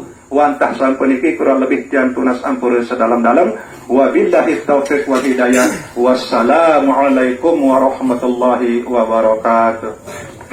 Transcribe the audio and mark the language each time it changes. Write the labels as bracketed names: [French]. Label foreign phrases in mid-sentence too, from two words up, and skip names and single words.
[Sasak] Wantah sampun iki kurang lebih tiang tunas ampura sedalam-dalam. [Arabic] وبالله التوفيق والهداية. والسلام عليكم ورحمة الله وبركاته.